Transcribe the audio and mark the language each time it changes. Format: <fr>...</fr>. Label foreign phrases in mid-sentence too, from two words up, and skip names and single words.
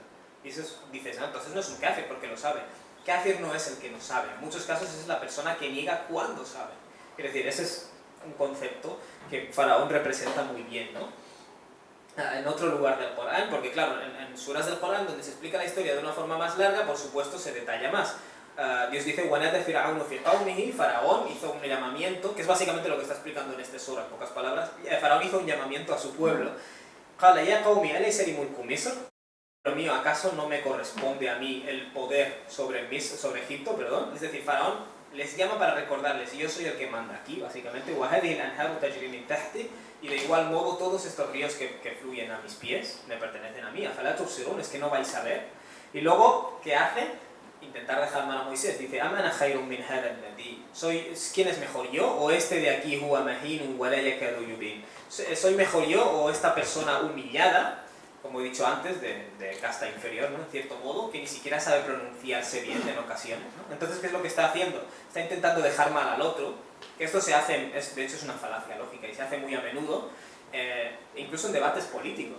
<es>Y eso dices, no, entonces no es un kafir porque lo sabe. Kafir no es el que no sabe, en muchos casos es la persona que niega cuando sabe. Es decir, ese es un concepto que Faraón representa muy bien, ¿no? En otro lugar del Corán, porque claro, en suras del Corán donde se explica la historia de una forma más larga, por supuesto se detalla más. Dios dice,</es> <ar>وَنَادَى فِرْعَوْنُ فِي قَوْمِهِ,</ar> <es>Faraón hizo un llamamiento, que es básicamente lo que está explicando en este sura, en pocas palabras. Faraón hizo un llamamiento a su pueblo.</es> <ar>قَالَ يَا قَوْمِ أَلَيْسَ لِي مُلْكُ مِصْرَ,</ar> <es>Pueblo mío, ¿acaso no me corresponde a mí el poder sobre Egipto? Perdón. Es decir, Faraón les llama para recordarles, yo soy el que manda aquí, básicamente,</es> <ar>وَهَذِهِ الْأَنْهَارُ تَجْرِي مِنْ تَحْتِي,</ar> <es>y de igual modo todos estos ríos que fluyen a mis pies me pertenecen a mí.</es> <ar>أَفَلَا تُبْصِرُونَ,</ar> <es>es que no vais a ver. Y luego, ¿qué hace? Intentar dejar mal a Moisés. Dice,</es> <ar>أَمَنَ خَيْرٌ مِنْ هَذَا الَّذِي,</ar> <es>¿quién es mejor, yo o este de aquí?</es> <ar>هُوَ مَهِينٌ وَلَا يَكَادُ يُبِينُ,</ar> <es>¿soy mejor yo o esta persona humillada, como he dicho antes, de casta inferior, ¿no? En cierto modo, que ni siquiera sabe pronunciarse bien en ocasiones, ¿no? Entonces, ¿qué es lo que está haciendo? Está intentando dejar mal al otro, que esto se hace, de hecho es una falacia lógica y se hace muy a menudo, incluso en debates políticos.</es>